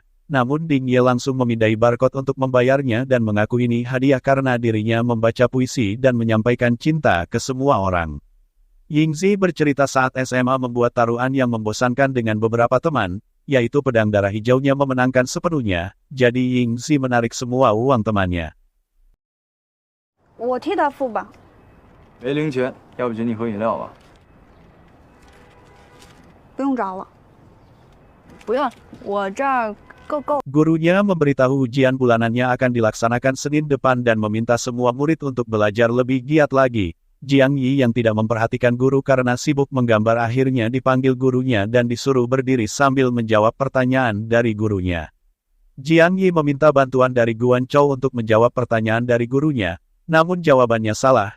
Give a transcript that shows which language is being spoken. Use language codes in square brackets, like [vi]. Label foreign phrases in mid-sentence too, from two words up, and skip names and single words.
[id] Namun Ding Ye langsung memindai barcode untuk membayarnya dan mengaku ini hadiah karena dirinya membaca puisi dan menyampaikan cinta ke semua orang. Yingzi bercerita saat SMA membuat taruhan yang membosankan dengan beberapa teman, yaitu pedang darah hijaunya memenangkan sepenuhnya, jadi Yingzi menarik semua uang temannya. [zh] 我替他付吧。没零钱，要不请你喝饮料吧？不用找了，不用，我这儿够。 [id] Gurunya memberitahu ujian bulanannya akan dilaksanakan Senin depan dan meminta semua murid untuk belajar lebih giat lagi. Jiang Yi yang tidak memperhatikan guru karena sibuk menggambar akhirnya dipanggil gurunya dan disuruh berdiri sambil menjawab pertanyaan dari gurunya. Jiang Yi meminta bantuan dari Guan Chou untuk menjawab pertanyaan dari gurunya, namun jawabannya salah.